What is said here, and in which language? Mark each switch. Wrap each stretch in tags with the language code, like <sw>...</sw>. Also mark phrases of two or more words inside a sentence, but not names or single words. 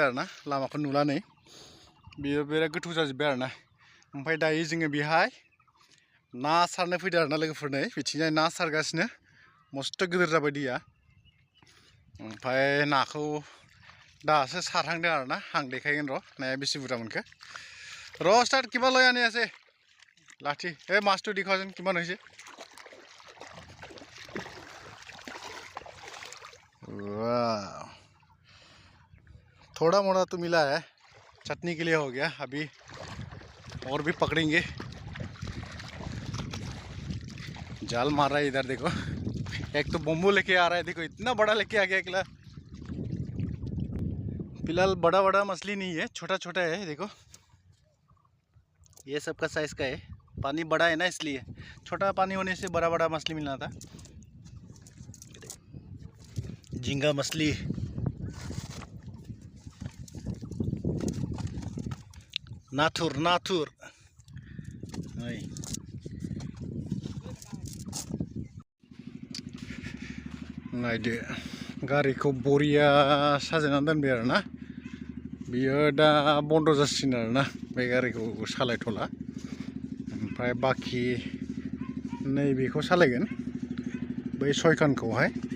<brx>आरोना लामाखौ नुला नै बेयो बिराद गोथौ जाजोब्बाय आरोना ओमफ्राय दायो जोङो बेहाय ना सारनो फैदों आरोना लोगोफोर नै बिथिंजाय ना सारगासिनो मस्थ' गिदिर जाबाय दैया ओमफ्राय नाखौ दासो सारहांदों आरोना आं देखायगोन र' नाया बेसे बुरजा मोनखो र' स्टार्ट</brx> <as>কিবা লৈ আনি আছে</as> <brx>लाठी</brx> <as>এই মাছটো দেখুৱাচোন কিমান হৈছে</as> <hi>वाह थोड़ा मोड़ा तो मिला है चटनी के लिए हो गया अभी और भी पकड़ेंगे जाल मार रहा है इधर देखो एक तो बम्बू लेके आ रहा है देखो इतना बड़ा लेके आ गया अकेला फिलहाल बड़ा मछली नहीं है छोटा है देखो ये सबका साइज का है पानी बड़ा है ना इसलिए छोटा पानी होने से बड़ा मछली मिलना था झींगा मछली</hi> <brx>नाथुर नायदो गारिखौ बरिया साजायनानै दोनबाय आरोना बियो दा बन्द जासिगोन आरोना बे गारिखौ सालायथ'ला ओमफ्राय बाखि नैबेखौ सालायगोन बै सयखानखौहाय</brx>